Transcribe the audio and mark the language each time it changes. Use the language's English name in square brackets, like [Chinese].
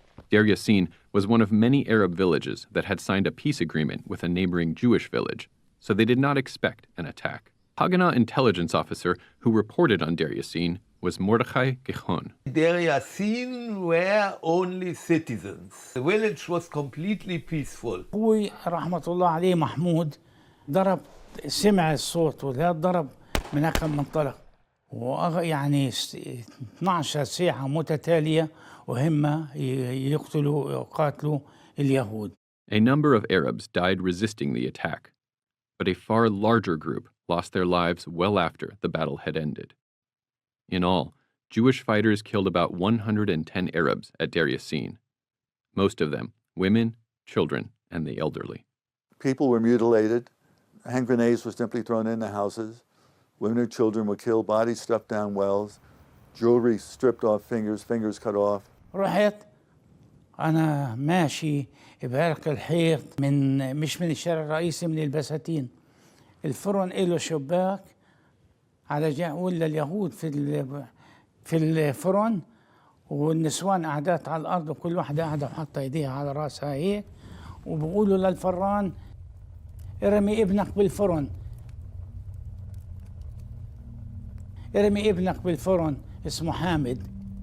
[English] Deir Yassin was one of many Arab villages that had signed a peace agreement with a neighboring Jewish village, so they did not expect an attack. Haganah intelligence officer who reported on Deir Yassin was Mordechai Gichon. Deir Yassin were only citizens. The village was completely peaceful. [Arabic] أبوي رحمة الله عليه محمود ضرب سمع الصوت وده ضرب من هاك المنطلق يعني 12 ساعة متتالية وهم يقاتلوا اليهود. [English] A number of Arabs died resisting the attack, but a far larger group lost their lives well after the battle had ended. In all, Jewish fighters killed about 110 Arabs at Deir Yassin, most of them women, children, and the elderly. People were mutilated. Hand grenades were simply thrown into houses. Women and children were killed, bodies stuffed down wells, jewelry stripped off fingers cut off. [Arabic] رحت أنا ماشي بعرق الحيط مش من الشارع الرئيسي، من البساتين. الفرن له شباك على جهة، ولا اليهود في الفرن، والنسوان قعدات على الأرض وكل واحدة قاعدة وحاطة إيديها على رأسها هيك، وبقولوا للفران ارمي ابنك بالفرن، ارمي ابنك بالفرن، اسمه حامد.